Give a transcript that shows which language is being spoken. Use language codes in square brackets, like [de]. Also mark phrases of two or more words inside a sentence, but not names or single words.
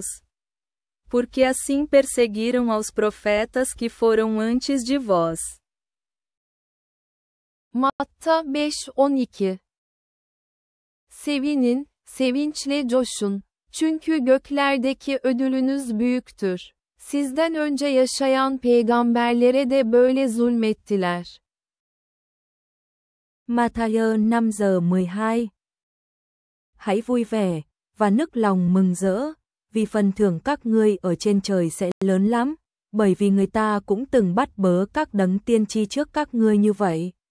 [pt] Porque assim perseguiram aos profetas que foram antes de vós. [tr] Matta 5:12. Sevinin, sevinçle coşun, çünkü göklerdeki ödülünüz büyüktür. Sizden önce yaşayan peygamberlere de böyle zulmettiler. [en] Matthew 5:12. [vi] Hãy vui vẻ, và nức lòng mừng rỡ, vì phần thưởng các ngươi ở trên trời sẽ lớn lắm, bởi vì người ta cũng từng bắt bớ các đấng tiên tri trước các ngươi như vậy.